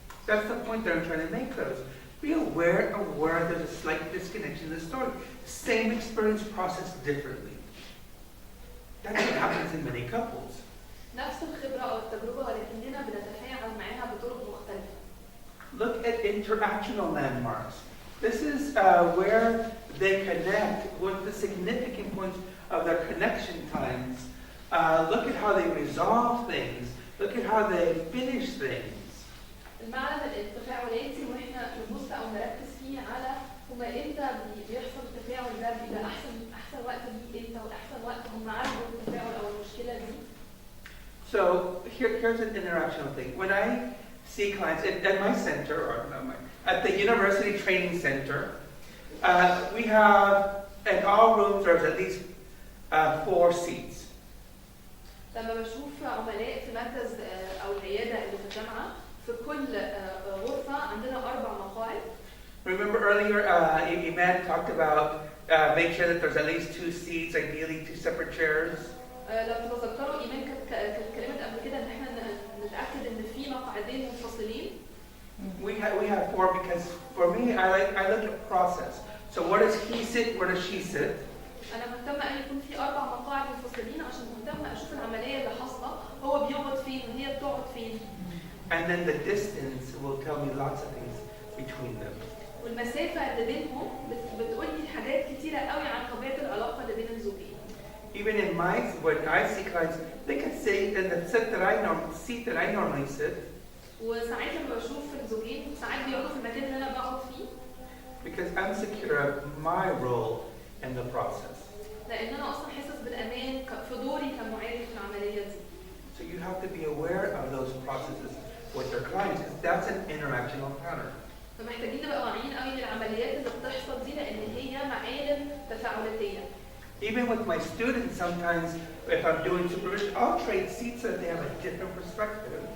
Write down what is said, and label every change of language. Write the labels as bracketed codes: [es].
[en] That's the point that I'm trying to make, though. Be aware of where there's a slight disconnection in the story. Same experience processed differently. That's what happens in many couples. [ar] نفس الخبرة أو التجربة ولكننا بنتفاعل معاها بطرق مختلفة. [en] Look at interactional landmarks. This is where they connect, what the significant points of their connection times. Look at how they resolve things. Look at how they finish things. [ar] المعلم التفاعلاتي واحنا نبص او نركز فيه على هما امتى بيحصل التفاعل ده بيبقى احسن وقت ليه امتى واحسن وقت هم عارفوا التفاعل او المشكله دي. [en] So here's an interactional thing. When I see clients at my center, or at the University Training Center, we have in all rooms there's at least 4 seats. [ar] لما بشوف عملاء في مركز او العياده اللي في الجامعه في كل غرفه عندنا 4 مقاعد. [en] Remember earlier, Iman talked about make sure that there's at least 2 seats, ideally 2 separate chairs. [ar] لو تتذكروا ايمان كانت كلمت قبل كده ان احنا نتاكد ان في مقعدين منفصلين. [en] We have 4 because for me I look at process. So where does he sit? Where does she sit? [ar] انا مهتمه ان يكون في 4 مقاعد منفصلين عشان مهتمه اشوف العمليه اللي حاصله هو بيقعد فين وهي بتقعد فين. [en] And then the distance will tell me lots of things between them. [ar] والمسافه اللي بينهم بتقول لي حاجات كتيره قوي عن طبيعه العلاقه اللي بين الزوجين. [en] Even in when I see clients, they can sit in the seat that I normally sit. [ar] وساعات لما بشوف الزوجين ساعات بيقعدوا في المكان اللي انا بقعد فيه. [en] Because I'm secure of my role in the process. [ar] لان انا اصلا حاسس بالامان في دوري كمعالج في العمليه دي. [en] So you have to be aware of those processes with your clients because that's an interactional pattern. [ar] فمحتاجين نبقى واعيين قوي للعمليات اللي بتحصل دي لان هي معالم تفاعلاتيه. [en] Even with my students, sometimes if I'm doing supervision, I'll trade seats so that they have a different perspective.